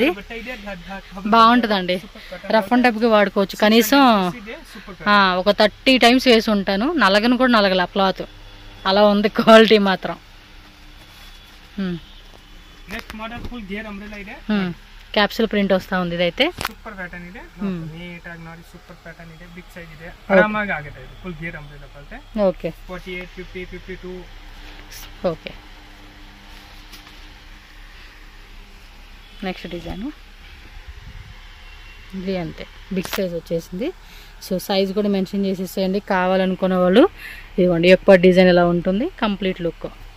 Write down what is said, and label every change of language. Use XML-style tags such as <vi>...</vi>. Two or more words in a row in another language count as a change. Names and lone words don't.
<te>బాగుంటుందండి,</te> <en>rough and tough</en> <te>గా వాడుకోవచ్చు. కనీసం ఒక 30 టైమ్స్ వేసి ఉంటాను. నలగను కూడా నలగల క్లాత్, అలా ఉంది క్వాలిటీ మాత్రం.</te> <en>capsule print</en> <te>వస్తా ఉంది ఇదైతే.</te> <en>super pattern</en> <kn>ಇದೆ. ನೀಟಾಗಿ ನೋಡಿ,</kn> <en>super pattern</en> <kn>ಇದೆ.</kn> <en>big size</en> <kn>ಇದೆ, ಆರಾಮಾಗಿ ಆಗುತ್ತೆ. ಇದು</kn> <en>full gear umbrella</en> <kn>ಬರುತ್ತೆ. ಓಕೆ, 48 50 52.</kn> <te>ఓకే,</te> <en>next design</en> <te>ఇది అంతే</te> <en>big size</en> <te>వచ్చేసింది.</te> <en>so size</en> <te>కూడా మెన్షన్ చేసేసేయండి కావాలనుకునే వాళ్ళు. ఇదిగోండి ఎక్కువ డిజైన్ ఎలా ఉంటుంది,</te> <en>complete look.</en>